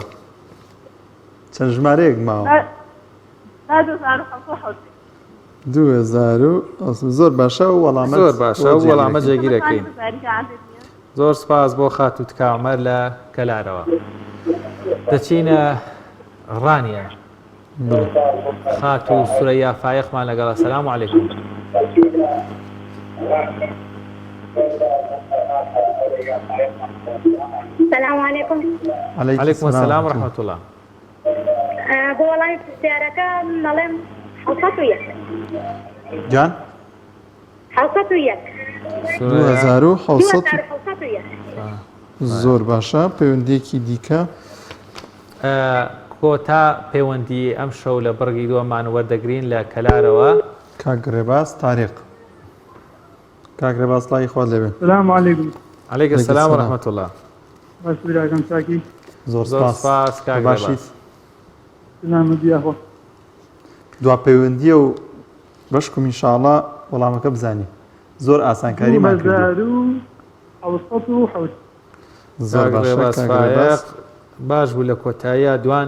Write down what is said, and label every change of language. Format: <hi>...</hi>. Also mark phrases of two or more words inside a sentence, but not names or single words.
<ckb>چەند ژمارەیەک ماوە 2000 زۆر باشە و وەڵامە زۆر باشە و وەڵامە جێگیرەکەین. زۆر سپاس بۆ خاتوو تکا عومەر لە کەلارەوە. دەچینە ڕانیە خاتوو سورەیا فایقمان لەگەڵ</ckb> <ar>سەلام عەلەیکوم. السلام عليكم. عليكم السلام ورحمة الله.</ar> <ckb>بۆ وەڵامی پرسیارەکە مەڵێم 701 جان 701 2700 زۆر باشە پەیوەندیەکی دیکە کۆتا پەیوەندی ئەم شەو لە بڕگی دووەمان وەردەگرین لە کەلارەوە کاگڕێباز تاریق کاگڕێباز سڵای خوارد لێبێ.</ckb> <ar>السلام عليكم. عليكم السلام ورحمة الله.</ar> <ckb>باش براکەم چاکی زۆر سپاس کاگڕێباز. سلامەتی ئەخوا. دوا پەیوەندیە و بەشکم ئینشاءڵڵا وەڵامەکە بزانی زۆر ئاسانکاریمان کردووە. زۆر باشە باش بوو لە کۆتاییە دوان</ckb>